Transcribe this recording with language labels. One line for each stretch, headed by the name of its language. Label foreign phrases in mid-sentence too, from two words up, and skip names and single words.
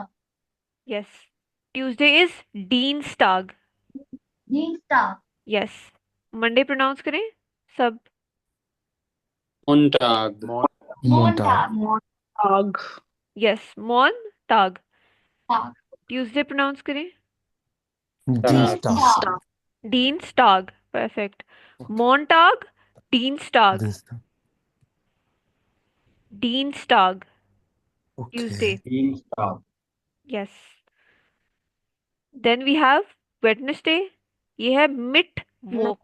English: yes, Tuesday is Dienstag.
German: नींस्टा।
English: yes, Monday pronounce
Hindi: करें सब।
German: मोंटाग। मोंटा। Montag. Montag. यस, मॉन टाग। टाग।
English: Tuesday pronounce
Hindi: करें।
German: टाग। Dienstag. Dienstag. डीन्स्टाग, परफेक्ट।
English: Okay.
German: मॉन्टाग, डीन्स्टाग। Dienstag. डीन्स्टाग, ट्यूसडे।
English: Okay. तीन स्टार। yes, then we have Wednesday.
Hindi: ये है मिट वोक।